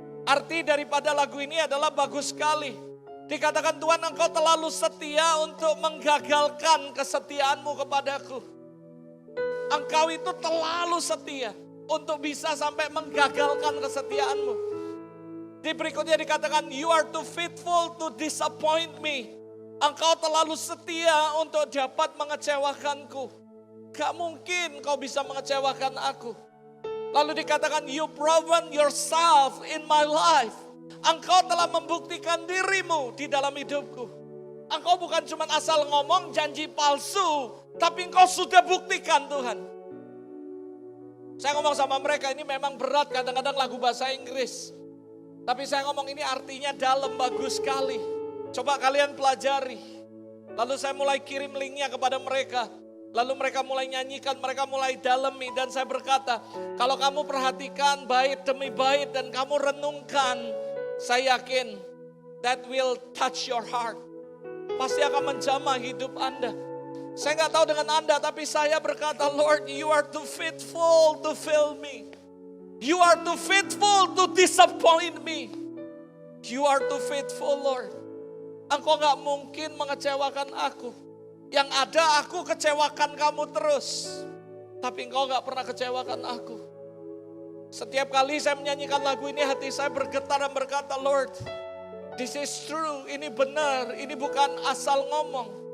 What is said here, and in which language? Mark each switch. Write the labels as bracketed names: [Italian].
[Indonesian] Arti daripada lagu ini adalah bagus sekali. Dikatakan Tuhan, engkau terlalu setia untuk menggagalkan kesetiaanmu kepadaku. Engkau itu terlalu setia untuk bisa sampai menggagalkan kesetiaanmu. Di berikutnya dikatakan, [English] you are too faithful to disappoint me. [Indonesian] Engkau terlalu setia untuk dapat mengecewakanku. Gak mungkin kau bisa mengecewakan aku. Lalu dikatakan, [English] you proven yourself in my life. [Indonesian] Engkau telah membuktikan dirimu di dalam hidupku. Engkau bukan cuma asal ngomong janji palsu, tapi engkau sudah buktikan Tuhan. Saya ngomong sama mereka, ini memang berat kadang-kadang lagu bahasa Inggris. Tapi saya ngomong ini artinya dalam, bagus sekali. Coba kalian pelajari. Lalu saya mulai kirim linknya kepada mereka. Lalu mereka mulai nyanyikan, mereka mulai dalami. Dan saya berkata, kalau kamu perhatikan bait demi bait dan kamu renungkan, saya yakin [English] that will touch your heart. [Indonesian] Pasti akan menjamah hidup Anda. Saya gak tahu dengan Anda, tapi saya berkata, [English] Lord, you are too faithful to fail me. You are too faithful to disappoint me. You are too faithful, Lord. [Indonesian] Engkau gak mungkin mengecewakan aku. Yang ada aku kecewakan kamu terus. Tapi engkau gak pernah kecewakan aku. Setiap kali saya menyanyikan lagu ini, hati saya bergetar dan berkata, [English] Lord, this is true, [Indonesian] ini benar, ini bukan asal ngomong.